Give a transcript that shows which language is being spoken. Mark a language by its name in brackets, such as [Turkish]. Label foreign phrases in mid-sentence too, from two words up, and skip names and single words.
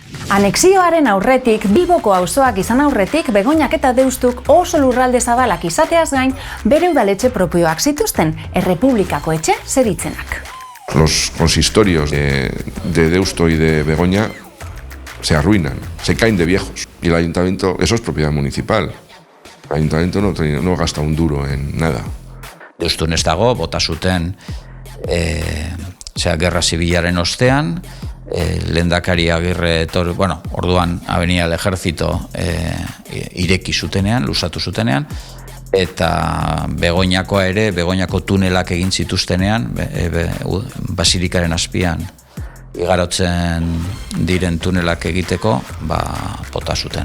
[Basque] Anexioaren aurretik, Bilboko auzoak izan aurretik, Begoñak eta Deustuk oso lurralde zabalak izateaz gain, bere udaletxe propioak zituzten, Errepublikako etxe zeritzenak. [Spanish] Los consistorios de Deusto y de Begoña se arruinan, se caen de viejos. Y el ayuntamiento, eso es propiedad municipal. El ayuntamiento no gasta un duro en nada. [Basque] Deustun ez dago, bota zuten gerra zibilaren ostean, lehendakari Agirre, orduan Avenida del Ejército ireki zutenean, luzatu zutenean, eta Begoñakoa ere, Begoñako tunelak egin zituztenean, Basilikaren azpian igarotzen diren tunelak egiteko, bota zuten.